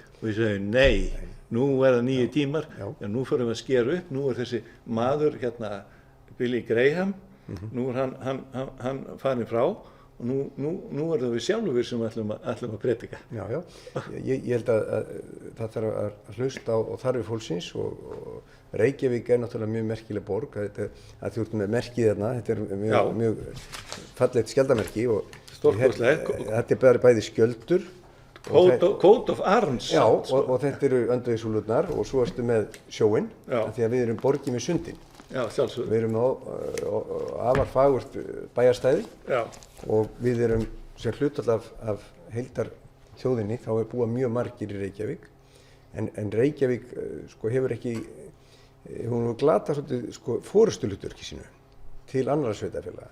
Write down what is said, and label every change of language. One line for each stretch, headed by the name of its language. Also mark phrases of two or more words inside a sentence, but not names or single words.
Icelandic: Og við segjum, nei, nú er það 9 tímar, nú förum við að skera upp, nú er þessi maður hérna, Billy Graham, nú er hann farin frá og nú erum við sjálfur sem ætlum að predika. Já, ég held að það þarf að hlusta á þarfir fólksins og Reykjavík náttúrulega mjög merkileg borg, að þú ert með merkið þarna, þetta mjög fallegt skjaldarmerki og þetta bara bæði skjöldur.
English: Coat of Arms.
Icelandic: Já, og þetta eru Öndvegissúlurnar og svo ertu með sjóinn, því að við erum borgið með sundin. Já, sjálfsögðu. Við erum á afar fagurt bæjarstæði og við erum sem hlutfall af heildar þjóðinni, þá búa mjög margir í Reykjavík, en Reykjavík hefur ekki, hún hefur glatað svolítið forystuhlutverki sínu til annarra sveitarfélaga.